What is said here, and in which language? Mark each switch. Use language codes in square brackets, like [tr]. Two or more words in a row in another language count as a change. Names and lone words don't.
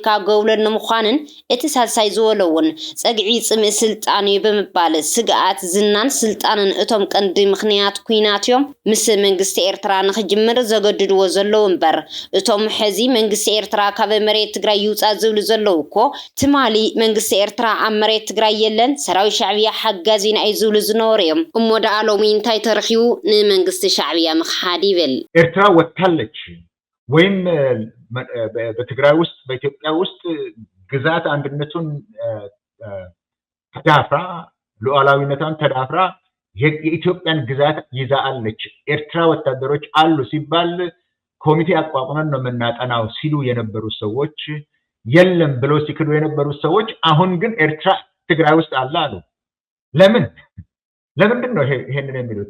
[ti] ገውለን ንምዃንን እቲ ሳልሳይ ዝበለውን ፀግዒ ፅምኢ ስልጣን እዩ ብምባል ስግኣት ዝናን ስልጣንን እቶም ቀንዲ ምክንያት ኩናት እዮም ምስ መንግስቲ ኤርትራ ንክጅምር ዘገድድዎ ዘለዉ እምበር እቶም ሕዚ መንግስቲ ኤርትራ ካብ መሬት ትግራይ ይውፃእ ዝብሉ ዘለዉ እኮ ትማሊ መንግስቲ ኤርትራ ኣብ መሬት ትግራይ የለን ሰራዊት ሻዕብያ ሓጋዚና እዩ ዝብሉ ዝነበሩ እዮም እሞ ደኣ ሎሚ እንታይ ተረኺቡ ንመንግስቲ ሻዕብያ ሀዲብል [am] ኤርትራ ወታለች ወይም በትግራይ ውስጥ በኢትዮጵያ ውስጥ ግዛት አንድነቱን ተዳፍራ ሉዓላዊነቷን ተዳፍራ የኢትዮጵያን ግዛት ይዛአለች ኤርትራ ወታደሮች አሉ ሲባል ኮሚቴ አቋቁመን ነው የምናጠናው ሲሉ የነበሩ ሰዎች የለም ብሎ ሲክዱ የነበሩ ሰዎች አሁን ግን ኤርትራ ትግራይ ውስጥ አለ አሉ። ለምንድን ነው ይሄንን የሚሉት?